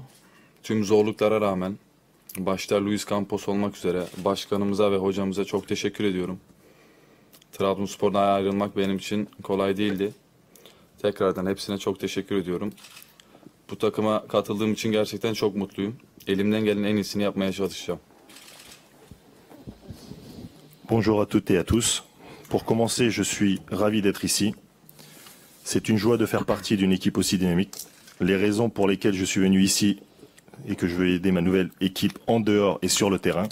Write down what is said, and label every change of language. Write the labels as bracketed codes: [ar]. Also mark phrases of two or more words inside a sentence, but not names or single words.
[tr] Tüm zorluklara rağmen başta Luis Campos olmak üzere başkanımıza ve hocamıza çok teşekkür ediyorum. Trabzonspor'dan ayrılmak benim için kolay değildi. Tekrardan hepsine çok teşekkür ediyorum. Bu takıma katıldığım için gerçekten çok mutluyum. Elimden gelen en iyisini yapmaya çalışacağım. [fr] Bonjour à toutes et à tous. Pour commencer, je suis ravi d'être ici. C'est une joie de faire partie d'une équipe aussi dynamique. Les raisons pour lesquelles je suis venu ici et que je veux aider ma nouvelle équipe en dehors et sur le terrain.